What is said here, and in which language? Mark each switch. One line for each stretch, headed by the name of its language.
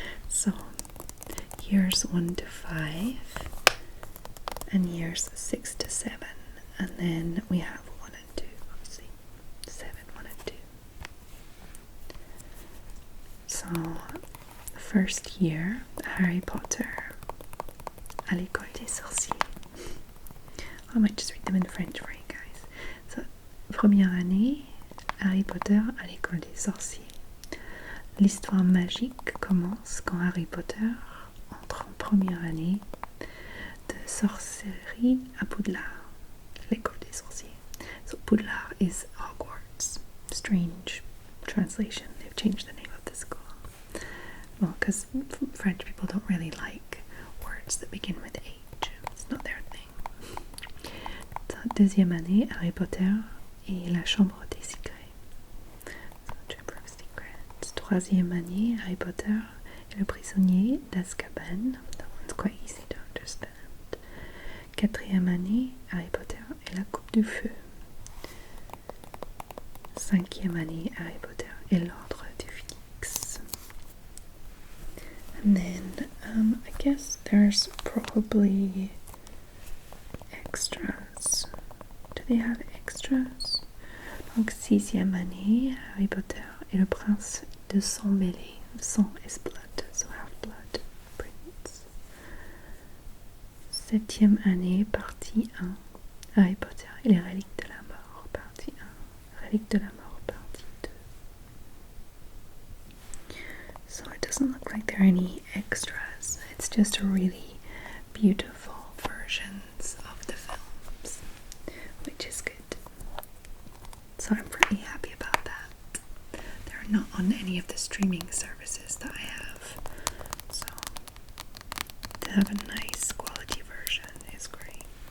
English: So here's 1 to 5, and here's 6 to 7, and then we have 1 and 2. Obviously, 7, 1 and 2. So, first year,
French: Harry Potter à l'école des sorciers.
English: I might just read them in French for you guys.
French: So, première année, Harry Potter à l'école des sorciers. L'histoire magique commence quand Harry Potter entre en première année de sorcellerie à Poudlard, l'école des sorciers.
English: So Poudlard is Hogwarts. Strange translation. They've changed the name of the school. Well, because French people don't really like words words that begin with H. It's not their thing.
French: Deuxième année, Harry Potter et la chambre des secrets.
English: So, Chamber of Secrets.
French: Troisième année, Harry Potter et le prisonnier d'Azkaban.
English: That one's quite easy to understand.
French: Quatrième année, Harry Potter et la coupe du feu. Cinquième année, Harry Potter et l'ordre du Phénix.
English: And then, I guess there's probably extras. Do they have extras?
French: Donc, sixième année, Harry Potter et le prince de sang mêlé.
English: Sang is blood, so half-blood prince.
French: Septième année, partie 1. Harry Potter et les reliques de la mort, partie 1. Reliques de la mort, partie 2.
English: So it doesn't look like there are any extras. It's just a really beautiful versions of the films, which is good. So I'm pretty happy about that. They're not on any of the streaming services that I have, so to have a nice quality version is great.